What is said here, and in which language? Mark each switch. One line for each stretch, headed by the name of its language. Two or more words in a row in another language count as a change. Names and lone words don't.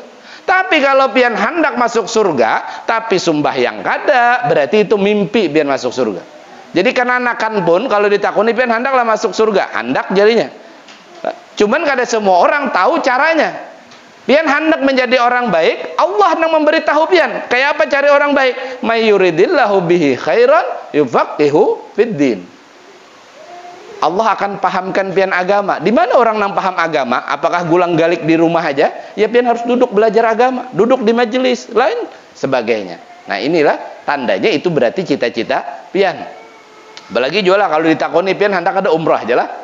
Banjar: Tapi kalau pian hendak masuk surga tapi sembahyang kada, berarti itu mimpi pian masuk surga. Jadi kananakan pun kalau ditakuni pian hendaklah masuk surga, hendak jadinya. Cuman kada semua orang tahu caranya. Pian hendak menjadi orang baik, Allah yang memberitahu pian. Kayak apa cari orang baik?
Arabic: من يرد الله به خيرا يفقهه في الدين.
Banjar: Allah akan pahamkan pian agama. Di mana orang yang paham agama? Apakah gulang galik di rumah aja? Ya pian harus duduk belajar agama, duduk di majelis, lain sebagainya. Nah inilah tandanya itu berarti cita-cita pian. Apalagi jualah kalau ditakoni pian hendak ada umrah aja lah.